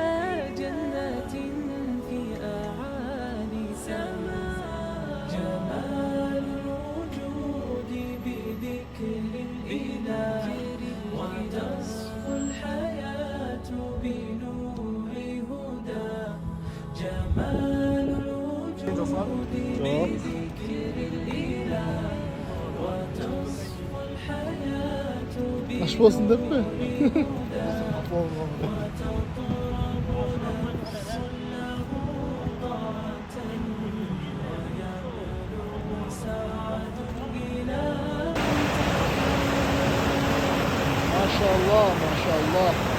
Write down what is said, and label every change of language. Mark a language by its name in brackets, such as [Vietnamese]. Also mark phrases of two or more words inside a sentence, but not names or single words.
[Arabic] جنة في أعالي سماء جمال الوجود بذكر الإله وتصفو الحياة بنور هدى جمال الوجود بذكر الإله وتصفو الحياة [Turkish] Aşk olsun değil mi? [Arabic] وتطرب نفس له طاعة ويبلغ سعد إلى [Turkish] Maşallah maşallah.